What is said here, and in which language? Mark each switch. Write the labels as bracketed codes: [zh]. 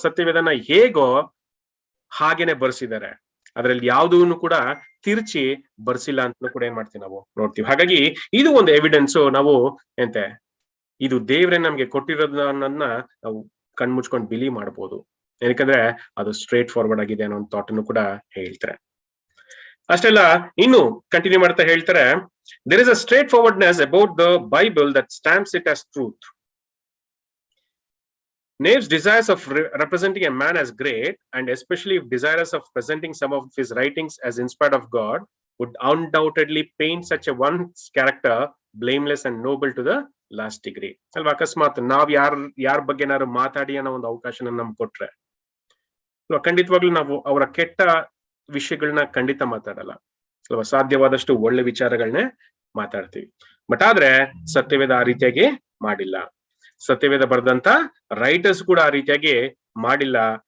[kn] ಸತ್ಯವೇದನ ಹೇಗೋ ಹಾಗೇನೆ ಬರ್ಸಿದ್ದಾರೆ, ಅದ್ರಲ್ಲಿ ಯಾವುದನ್ನು ಕೂಡ ತಿರ್ಚಿ ಬರ್ಸಿಲ್ಲ ಅಂತ ಕೂಡ ಏನ್ ಮಾಡ್ತೀವಿ ನಾವು ನೋಡ್ತೀವಿ. ಹಾಗಾಗಿ ಇದು ಒಂದು ಎವಿಡೆನ್ಸ್, ನಾವು ಎಂತೆ ಇದು ದೇವ್ರೆ ನಮ್ಗೆ ಕೊಟ್ಟಿರೋದನ್ನ ನಾವು ಕಣ್ಮುಚ್ಕೊಂಡು ಬಿಲೀವ್ ಮಾಡ್ಬೋದು. ಏನಕ್ಕಂದ್ರೆ ಅದು ಸ್ಟ್ರೇಟ್ ಫಾರ್ವರ್ಡ್ ಆಗಿದೆ ಅನ್ನೋ ಒಂದು ಥಾಟ್ ಅನ್ನು ಕೂಡ ಹೇಳ್ತಾರೆ. ಅಷ್ಟೆಲ್ಲ ಇನ್ನು ಕಂಟಿನ್ಯೂ ಮಾಡ್ತಾ ಹೇಳ್ತಾರೆ, [en] there is a straightforwardness about the Bible that stamps it as truth. Nave's desires of representing a man as great, and especially if desirous of presenting some of his writings as inspired of God, would undoubtedly paint such a one's character blameless and noble to the last degree. [kn] ಅಲ್ವಾ, ಅಕಸ್ಮಾತ್ ನಾವ್ ಯಾರ ಬಗ್ಗೆ ಏನಾದ್ರು ಮಾತಾಡಿ ಅನ್ನೋ ಒಂದು ಅವಕಾಶನ ನಮ್ಗೆ ಕೊಟ್ರೆ ಅಲ್ವಾ, ಖಂಡಿತವಾಗ್ಲೂ ನಾವು ಅವರ ಕೆಟ್ಟ ವಿಷಯಗಳನ್ನ ಖಂಡಿತ ಮಾತಾಡಲ್ಲ ಅಲ್ವಾ, ಸಾಧ್ಯವಾದಷ್ಟು ಒಳ್ಳೆ ವಿಚಾರಗಳನ್ನೇ ಮಾತಾಡ್ತೀವಿ. ಬಟ್ ಆದ್ರೆ ಸತ್ಯವೇದ ಆ ರೀತಿಯಾಗಿ ಮಾಡಿಲ್ಲ. ಸತ್ಯವೇದ ಬರೆದಂತ ರೈಟರ್ಸ್ ಕೂಡ ಆ ರೀತಿಯಾಗಿ ಮಾಡಿಲ್ಲ.